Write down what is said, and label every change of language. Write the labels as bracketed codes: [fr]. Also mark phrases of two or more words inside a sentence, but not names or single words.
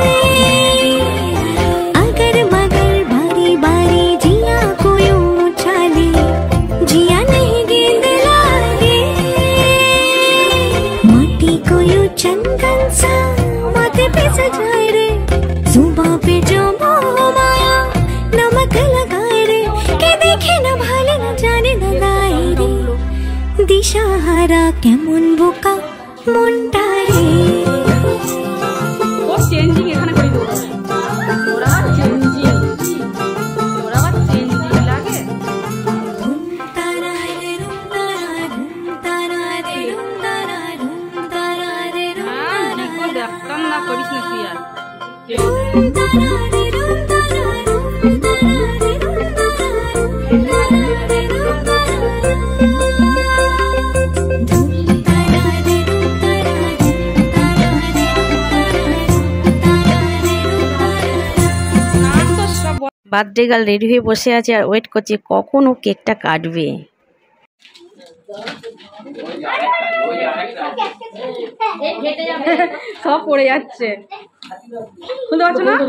[hi] अगर मगर बारी बारी जिया को यूं उछाले, जिया नहीं गेंद लागे, माटी को यूं चंदन सा माथे पे सजाए रे, जुबां पे जो मोह माया नमक लगाए रे। के देखे न भाले न जाने न लाए रे, [bn] দিশাহারা কেমন বোকা মুন্ডা রে। ও চেঞ্জিং এখানে করে দেবো, ওরা চেঞ্জিং, ওরা আবার চেঞ্জিং লাগে। तारा रे रुम तारा रुम तारा रे रुम तारा रुम तारा रे रुम হ্যাঁ দেখো, দেখতাম না, করিস না তুই আর। तारा रे रुम तारा रुम तारा रे रुम तारा रुम तारा रे रुम तारा [en] birthday girl ready [bn] হয়ে বসে আছে আর ওয়েট করছে কখন ও কেকটা কাটবে। সব পড়ে যাচ্ছে, শুনতে পাচ্ছ না?